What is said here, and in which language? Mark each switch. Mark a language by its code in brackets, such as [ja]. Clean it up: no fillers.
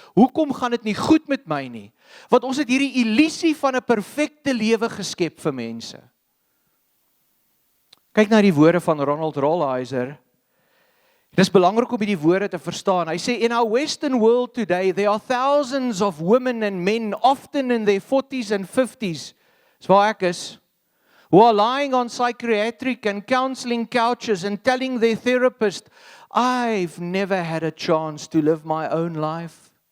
[af] Hoekom gaan dit nie goed met my nie? Want ons het hierdie illusie van 'n perfekte lewe geskep vir mense. Kyk na die woorde van Ronald Rolheiser. Dit is belangrik om die woorde te verstaan. Hy sê, [en] in our Western world today, there are thousands of women and men, often in their 40s and 50s, [af] waar ek is, [en] who are lying on psychiatric and counseling couches and telling their therapist, I've never had a chance to live my own life.